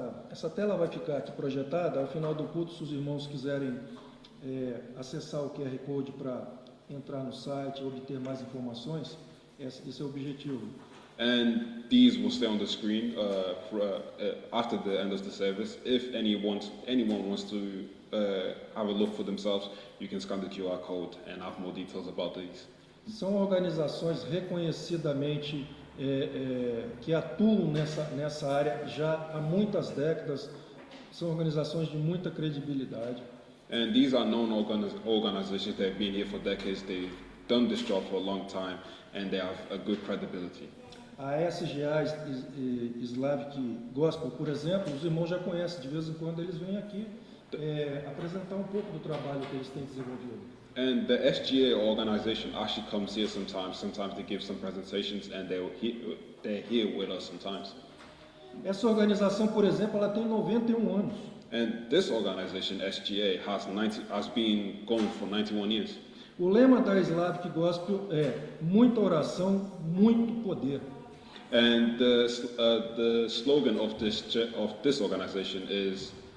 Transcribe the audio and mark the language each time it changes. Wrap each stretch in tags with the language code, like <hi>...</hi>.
<pt>Essa tela vai ficar aqui projetada. Ao final do culto, se os irmãos quiserem acessar o QR Code para entrar no site, obter mais informações, esse é o objetivo.</pt> <en>And these will stay on the screen after the end of the service. If anyone wants to have a look for themselves, you can scan the QR code and have more details about these.</en> <pt>São organizações reconhecidamente que atuam nessa área já há muitas décadas. São organizações de muita credibilidade.</pt> <en>And these are known organizations. They've been here for decades. They've done this job for a long time, and they have a good credibility.</en> <pt>A SGA Slavic Gospel, por exemplo, os irmãos já conhecem. De vez em quando eles vêm aqui apresentar um pouco do trabalho que eles têm desenvolvido.</pt> <en>And the SGA organization actually comes here sometimes. Sometimes they give some presentations, and they're here with us sometimes.</en> <pt>Essa organização, por exemplo, ela tem 91 anos.</pt> <en>And this organization, SGA, has been going for 91 years.</en> <pt>O lema da Slavic Gospel é muita oração, muito poder.</pt> <en>And the slogan of this organization is</en>